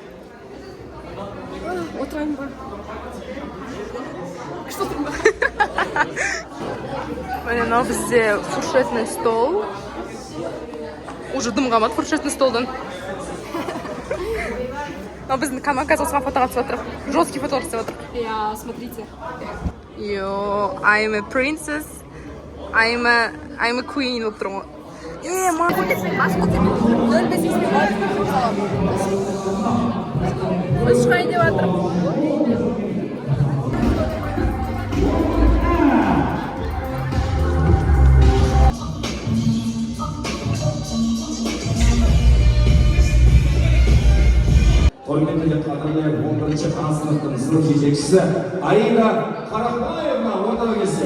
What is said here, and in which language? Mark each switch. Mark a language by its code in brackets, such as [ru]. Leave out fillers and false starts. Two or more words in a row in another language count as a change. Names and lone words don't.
[kk] Отырайын ба? Что тұрмын ба? Міне, мынау бізде [ru] фуршетный стол. [kk] Уже дым қалмады фуршетный столдан. Но біздің камерка осыған фото қатып отыр. Жесткий фото қатып отыр. [ru] Я, смотрите. [en] Yo, I'm a princess. I'm a queen [kk] болып тұрмын. Біз шығайын деп жатырмыз. Құрметті қадірлі 11-ші А сыныптың сынып жетекшісі Аида Қарақбаевна ортаға келсе.